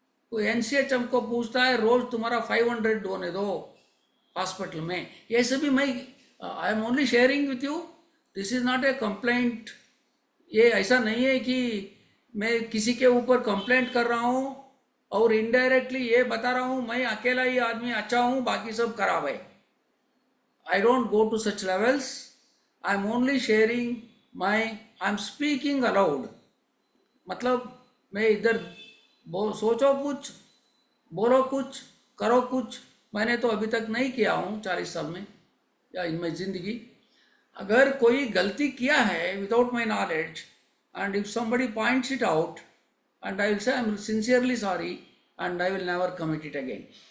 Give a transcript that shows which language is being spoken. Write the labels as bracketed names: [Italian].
[Hindi] कोई एनसीएच हमको पूछता है रोज तुम्हारा 500 होने दो हॉस्पिटल में, ये सभी मैं [English] I am only sharing with you, this is not a complaint. [Hindi] ये ऐसा नहीं है कि मैं किसी के ऊपर कंप्लेंट कर रहा हूँ और इनडायरेक्टली ये बता रहा हूँ मैं अकेला ही आदमी अच्छा हूँ बाकी सब खराब है। [English] I don't go to such levels. I'm only sharing I'm speaking aloud. [Hindi] मतलब मैं इधर सोचो कुछ, बोलो कुछ, करो कुछ, मैंने तो अभी तक नहीं किया हूँ 40 साल में या इनमें ज़िंदगी। अगर कोई गलती किया है [English] Without my knowledge and if somebody points it out and I will say I am sincerely sorry and I will never commit it again.